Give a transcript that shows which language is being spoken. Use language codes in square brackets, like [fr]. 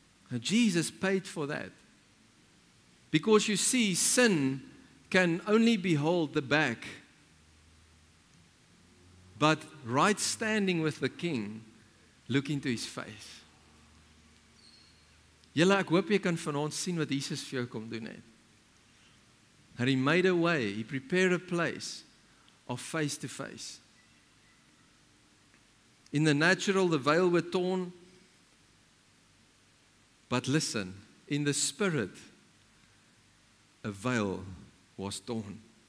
[en] Now, Jesus paid for that. Because you see, sin can only behold the back, but right standing with the King, look into his face. [af] Julle, ek hoop jy kan vanaand sien wat Jesus vir jou kom doen het. [en] And he made a way, he prepared a place of face to face. In the natural, the veil was torn, but listen, in the spirit, a veil was torn.